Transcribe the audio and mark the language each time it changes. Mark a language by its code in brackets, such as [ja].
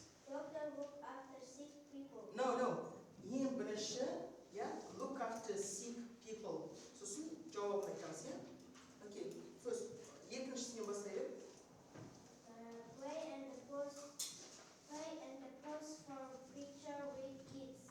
[en] Doctor look after sick people. No. [kk] Ең бірінші, [en] look after sick people. [kk] Сосын жауабын айтамыз, иә? [en] Okay, first, [kk] екіншісіне бастайық. [en] Play and pose for picture with kids.